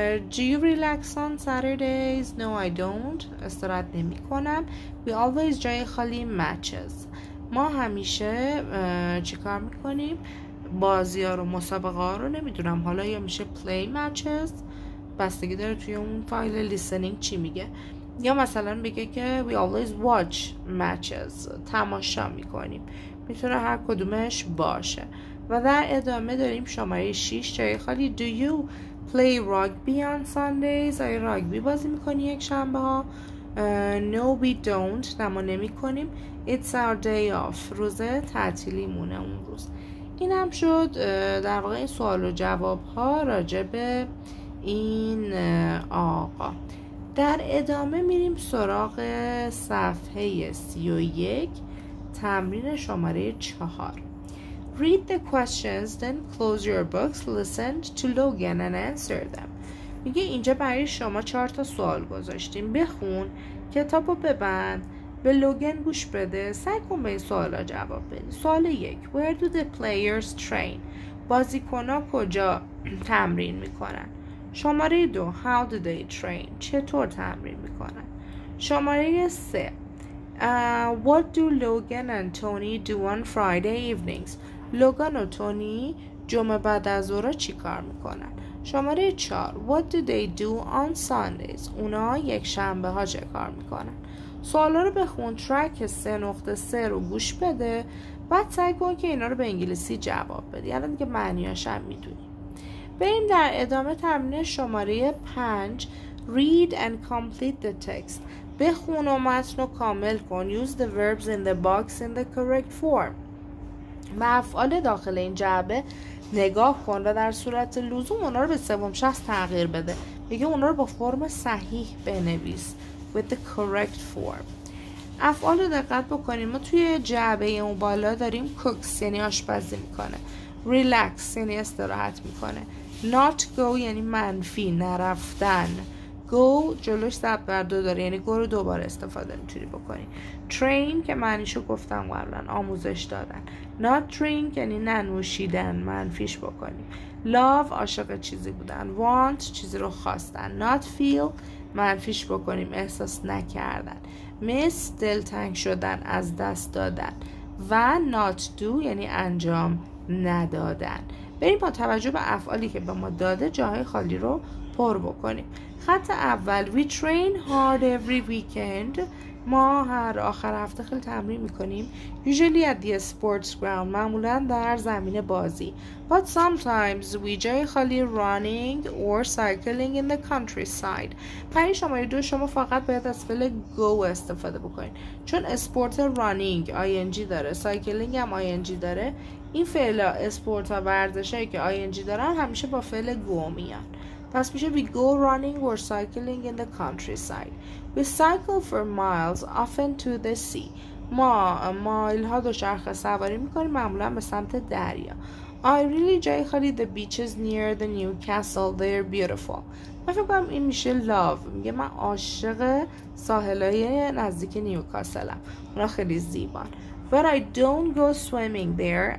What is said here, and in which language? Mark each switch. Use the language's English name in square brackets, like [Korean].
[English] Do you relax on Saturdays. No I don't. [Persian] استراحت نمی کنم. [English] We always [Persian] جای خالی [English] matches. [Persian] ما همیشه چیکار میکنیم؟ بازی ها رو، مسابقه ها رو نمیدونم، حالا یا میشه [English] play matches، [Persian] بستگی داره توی اون فایل listening چی میگه، یا مثلا بگه که [English] we always watch matches، [Persian] تماشا میکنیم، میتونه هر کدومش باشه. و در ادامه داریم شماره 6 جای خالی [English] Do you play rugby on Sundays. [Persian] آیا راگبی بازی میکنی یک شنبه ها؟ [English] No we don't. [Persian] ما نمی کنیم. [English] It's our day off. [Persian] روز تعطیلی مونه اون روز. این هم شد در واقع این سوال و جواب ها راجع به این آقا. در ادامه میریم سراغ صفحه 31 تمرین شماره 4. [English] Read the questions, then close your books, listen to Logan and answer them. [Persian] میگه اینجا برای شما 4 تا سوال گذاشتیم. بخون، کتابو ببند، به لوگن گوش بده، سعی کن به این سوالا جواب بدی. [English] سوال 1 Where do the players train. [Persian] بازیکن‌ها کجا تمرین میکنن؟ شماره 2 [English] How do they train. [Persian] چطور تمرین میکنن؟ شماره 3 [English] What do Logan and Tony do on Friday evenings. [Persian] لوگان و تونی جمعه بعد از ظهر چی کار میکنن؟ شماره 4 [English] What do they do on Sundays. [Persian] اونا یک شنبه ها چه کار میکنن؟ سوالا رو بخون، ترک 3.3 رو گوش بده، بعد سعی کن که اینا رو به انگلیسی جواب بدی. الان دیگه معنیاش هم میدونی. بریم در ادامه تمرین شماره 5 [English] Read and complete the text. [Persian] بخون و متن رو کامل کن. [English] Use the verbs in the box in the correct form. [Persian] به افعال داخل این جعبه نگاه کن و در صورت لزوم اونا رو به سوم شخص تغییر بده. میگه اونا رو با فرم صحیح بنویس [English] with the correct form. [Persian] افعال رو دقت بکنیم. ما توی جعبه اون بالا داریم cooks یعنی آشپزی میکنه، relax یعنی استراحت میکنه، not go یعنی منفی نرفتن، go جلوش ضرب بر 2 داره یعنی go رو دوباره استفاده میتونی بکنی، train که معنیشو گفتم قبلا آموزش دادن، not drink یعنی ننوشیدن منفیش بکنی، love عاشق چیزی بودن، want چیزی رو خواستن، not feel منفیش بکنیم احساس نکردن، miss دلتنگ شدن از دست دادن و not do یعنی انجام ندادن. بریم با توجه به افعالی که به ما داده جاهای خالی رو پر بکنیم. خط اول [English] We train hard every weekend. [Persian] ما هر آخر هفته خیلی تمرین میکنیم. [English] Usually at the sports ground. [Persian] معمولا در زمین بازی. [English] But sometimes we [Persian] جای خالی [English] running or cycling in the countryside. [Persian] برای شماره 2 شما فقط باید از فعل go استفاده بکنید. چون اسپورت running ing داره، cycling هم ing داره. این فعل اسپورت ها ورزشایی که ing دارن همیشه با فعل go میان. پس میشه [English] we go running or cycling in the countryside. We cycle for miles often to the sea. [Persian] ما مایل ها دوچرخه سواری میکنیم معمولا به سمت دریا. [English] I really [Persian] جای خالی [English] the beaches near the Newcastle. They're beautiful. [Persian] من فکر کنم این میشه love. میگه من عاشق ساحلای نزدیک نیوکاسلم. اونا خیلی زیبان. [English] But I don't go swimming there.